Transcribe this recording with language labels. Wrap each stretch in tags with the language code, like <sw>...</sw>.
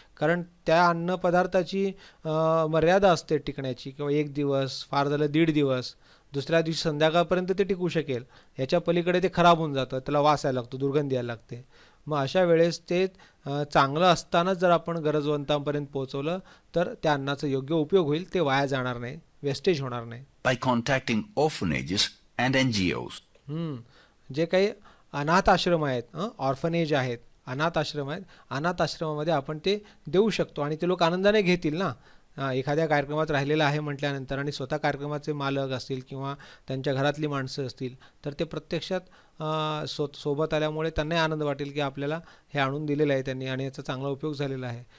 <mr>कारण त्या अन्नपदार्थाची मर्यादा असते टिकण्याची, किंवा 1 दिवस, फार झालं 1.5 दिवस, दुसऱ्या दिवशी संध्याकाळपर्यंत ते टिकू शकेल. याच्या पलीकडे ते खराब होऊन जातं, त्याला वास यायला लागतो, दुर्गंधी यायला लागते. मग अशा वेळेस ते चांगलं असतानाच जर आपण गरजवंतांपर्यंत पोहोचवलं तर त्या अन्नाचा योग्य उपयोग होईल, ते वाया जाणार नाही, वेस्टेज होणार नाही.</mr> <en>By contacting orphanages and NGOs.</en> <mr>जे काही अनाथ आश्रम आहेत, ऑर्फनेज आहेत, अनाथ आश्रम आहेत, अनाथ आश्रमामध्ये आपण ते देऊ शकतो आणि ते लोक आनंदाने घेतील ना. एखाद्या कार्यक्रमात राहिलेलं आहे म्हटल्यानंतर आणि स्वतः कार्यक्रमाचे मालक असतील किंवा त्यांच्या घरातली माणसं असतील तर ते प्रत्यक्षात सोबत आल्यामुळे त्यांनाही आनंद वाटेल की आपल्याला हे आणून दिलेलं आहे त्यांनी आणि याचा चांगला उपयोग झालेला आहे.</mr>